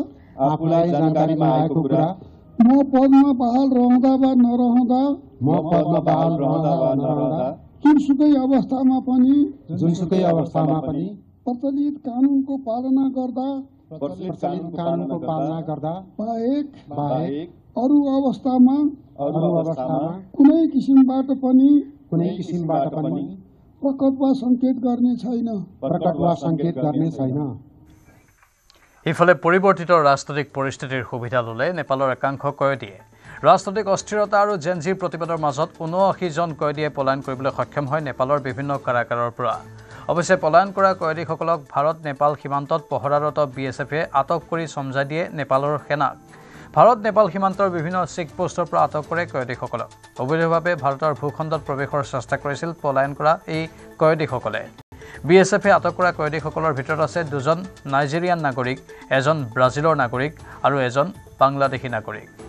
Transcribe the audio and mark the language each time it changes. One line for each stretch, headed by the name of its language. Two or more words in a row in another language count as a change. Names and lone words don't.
Nepali: म पदमा बहाल रहँदा वा नरहँदा जुनसुकै अवस्थामा पनि प्रचलित कानूनको पालना गर्दा बाहेक अरू अवस्थामा कुनै किसिमबाट पनि प्रकट वा संकेत गर्ने छैन
Assamese: ইফালে পৰিৱৰ্তিত ৰাজনৈতিক পৰিস্থিতিৰ সুবিধা ল'লে নেপালৰ একাংশ কয়দীয়ে ৰাজনৈতিক অস্থিৰতা আৰু জেনজিৰ প্ৰতিবাদৰ মাজত ৭৯ জন কয়দীয়ে পলায়ন কৰিবলৈ সক্ষম হয় নেপালৰ বিভিন্ন কাৰাগাৰৰ পৰা অৱশ্যে পলায়ন কৰা কয়দীসকলক ভাৰত নেপাল সীমান্তত পহৰাৰত বিএছএফে আটক কৰি সমঝাই দিয়ে নেপালৰ সেনাক ভাৰত নেপাল সীমান্তৰ বিভিন্ন চেকপোষ্টৰ পৰা আটক কৰে কয়দীসকলক অবৈধভাৱে ভাৰতৰ ভূখণ্ডত প্ৰৱেশৰ চেষ্টা কৰিছিল পলায়ন কৰা এই কয়দীসকলে বিএছএফে আটক কৰা কয়দীসকলৰ ভিতৰত আছে দুজন নাইজেৰিয়ান নাগৰিক এজন ব্ৰাজিলৰ নাগৰিক আৰু এজন বাংলাদেশী নাগৰিক